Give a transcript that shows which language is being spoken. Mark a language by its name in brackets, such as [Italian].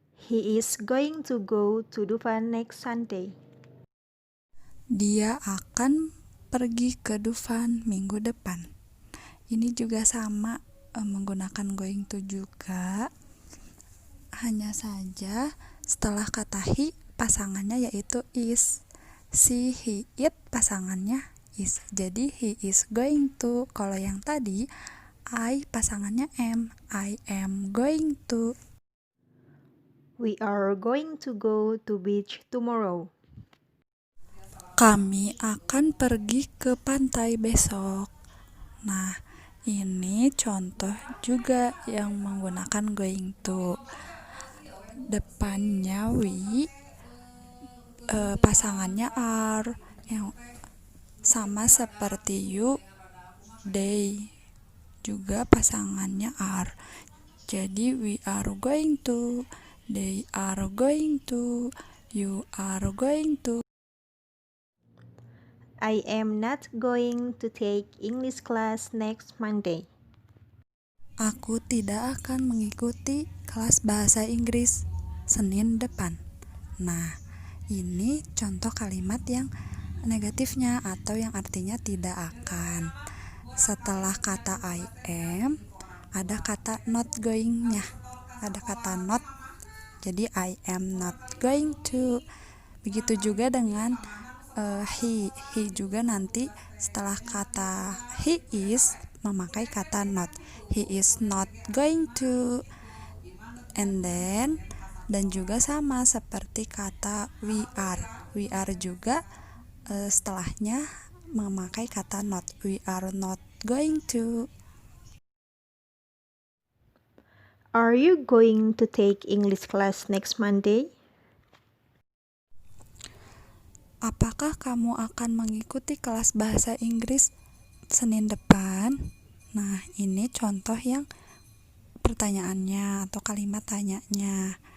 [English] He is going to go to Dufan next Sunday. [Indonesian] Dia akan pergi ke Dufan minggu depan. Ini juga sama, menggunakan going to juga. Hanya saja setelah kata he pasangannya yaitu is. Si, he, it pasangannya is. Jadi [English] he is going to. [Indonesian] Kalau yang tadi I pasangannya am. [English] I am going to. We are going to go to beach tomorrow. [Indonesian] Kami akan pergi ke pantai besok. Nah, ini contoh juga yang menggunakan going to. Depannya we, pasangannya are, yang sama seperti you, they, juga pasangannya are. [English] Jadi we are going to, they are going to, you are going to. I am not going to take English class next Monday. [Indonesian] Aku tidak akan mengikuti kelas bahasa Inggris Senin depan. Nah, ini contoh kalimat yang negatifnya atau yang artinya tidak akan. Setelah kata I am, ada kata not going-nya. Ada kata not, jadi [English] I am not going to. [Indonesian] Begitu juga dengan he juga nanti setelah kata he is memakai kata not. [English] He is not going to. And then, [Indonesian] dan juga sama seperti kata we are. We are juga setelahnya memakai kata not. [English] We are not going to. Are you going to take English class next Monday? [Indonesian] Apakah kamu akan mengikuti kelas bahasa Inggris Senin depan? Nah, ini contoh yang pertanyaannya atau kalimat tanyanya.